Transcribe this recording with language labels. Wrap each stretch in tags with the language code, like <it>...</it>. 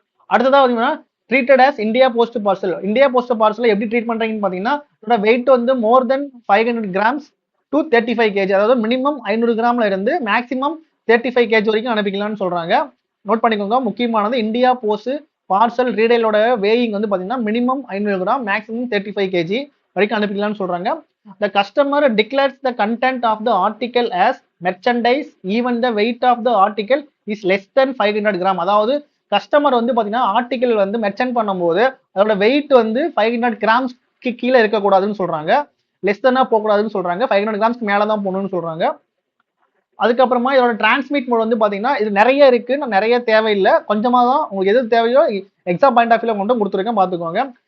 <ta>அடுத்ததா பார்த்தீங்கன்னா treated as India post parcel. India post parcel எப்படி ட்ரீட் பண்றீங்கன்னு பாத்தீங்கன்னா இதோட வெயிட் வந்து மோர் தென் 500 கிராம்ஸ் டு 35 kg, அதாவது மினிமம் 500 கிராம்ல இருந்து மேக்ஸிமம் 35 kg வரைக்கும் அனுப்பிக்கலாம்னு சொல்றாங்க. நோட் பண்ணிக்கோங்க, முக்கியமானது இந்தியா போஸ்ட் பார்சல் ரீடைலோட வேயிங் வந்து பாத்தீங்கன்னா மினிமம் 500 கிராம் மேக்ஸிமம் 35 kg வரைக்கும் அனுப்பிக்கலாம்னு சொல்றாங்க.</ta> <en>The customer declares the content of the article as merchandise even the weight of the article is less than 500 gram.</en> <ta>அதாவது customer வந்து பாத்தீங்கன்னா ஆர்டிகல் வந்து மெர்ச்சன்ட் பண்ணும்போது அதோட வெயிட் வந்து 500 கிராம்ஸ்க்கு கீழே இருக்கக்கூடாதுன்னு சொல்றாங்க, லெஸ் தனா போகக்கூடாதுன்னு சொல்றாங்க, 500 கிராம்ஸ்க்கு மேல தான் போகணும்னு சொல்றாங்க. அதுக்கப்புறமா இதோட டிரான்ஸ்மிட் மோட் வந்து பாத்தீங்கன்னா இது நிறைய இருக்கு, நிறைய தேவையில்லை, கொஞ்சமா தான் உங்களுக்கு எது தேவையோ எக்ஸாம் பாயிண்ட் ஆஃப் வியூல கொண்டு கொடுத்துருக்கேன் பாத்துக்கோங்க.</ta>